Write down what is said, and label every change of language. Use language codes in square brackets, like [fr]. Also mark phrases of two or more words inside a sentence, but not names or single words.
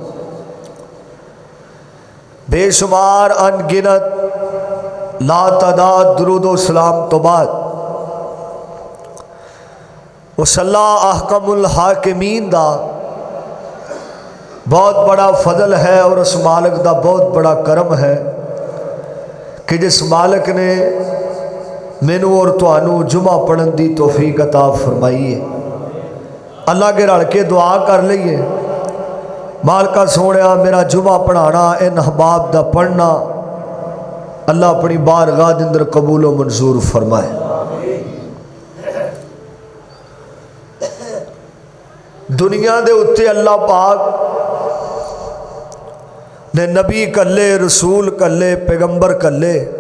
[pa] بے شمار انگنت لا تعداد درود و سلام تو بعد اس اللہ [ar] احکم الحاکمین [pa] دا بہت بڑا فضل ہے اور اس مالک دا بہت بڑا کرم ہے کہ جس مالک نے مینوں اور تانوں جمعہ پڑھن دی توفیق عطا فرمائی ہے۔ اللہ کے رل کے دعا کر لئیے، مالکہ سونیا میرا جمعہ پڑھانا، ان احباب دا پڑھنا اللہ اپنی بارگاہ دے اندر قبول و منظور فرمائے۔ دنیا دے اتے اللہ پاک نے نبی کلے، رسول کلے، پیغمبر کلے۔